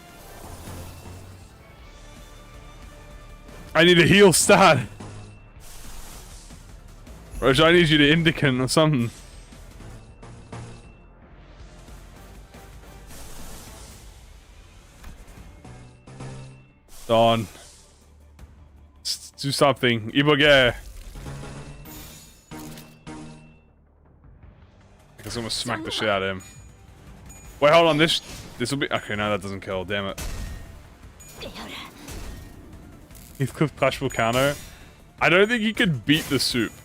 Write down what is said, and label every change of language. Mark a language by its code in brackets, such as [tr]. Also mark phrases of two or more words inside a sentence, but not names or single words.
[en] I need a heal stat. Roger, I need you to indicant or something. Dawn. Do something. E.G.O. I guess I'm gonna smack the shit out of him. Wait, hold on. This will be okay. No, that doesn't kill. Damn it. Heathcliff Clash will counter. I don't think he could beat the soup.